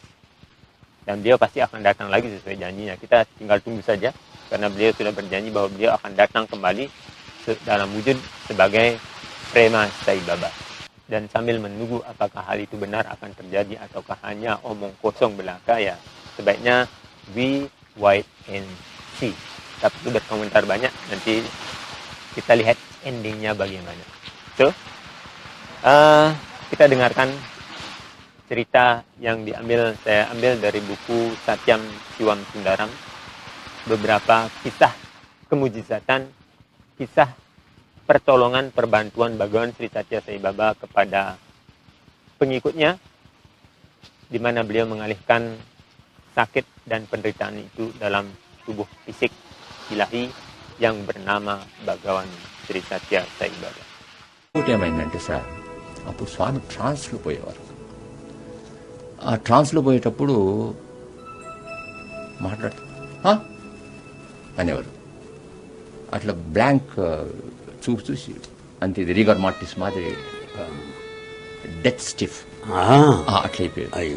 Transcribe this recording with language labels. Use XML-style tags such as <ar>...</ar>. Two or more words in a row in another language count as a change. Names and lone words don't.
<id>Dan beliau pasti akan datang lagi sesuai janjinya. Kita tinggal tunggu saja, karena beliau sudah berjanji bahwa beliau akan datang kembali dalam wujud sebagai Prema Sai Baba. Dan sambil menunggu apakah hal itu benar akan terjadi ataukah hanya omong kosong belaka, ya sebaiknya</id> <en>we wait and see.</en> <id>Tak perlu berkomentar banyak, nanti kita lihat endingnya bagaimana. So, kita dengarkan cerita yang saya ambil dari buku Satyam Siwam Sundaram. Beberapa kisah kemujizatan, kisah pertolongan, perbantuan Bhagawan Sri Satya Sai Baba kepada pengikutnya, di mana beliau mengalihkan sakit dan penderitaan itu dalam tubuh fisik ilahi yang bernama Bhagawan Sri Satya Sai Baba.</id> <te>ఏమైందంటే సార్ అప్పుడు స్వామి ట్రాన్స్లో పోయేవారు. ఆ ట్రాన్స్లో పోయేటప్పుడు మాట్లాడుతూ అనేవారు. అట్లా బ్లాంక్ చూపు చూసి అంతే, ఇది</te> <en>rigor mortis</en> <te>మాదిరి</te> <en>death stiff</en> <te>అట్లా అయిపోయారు.</te>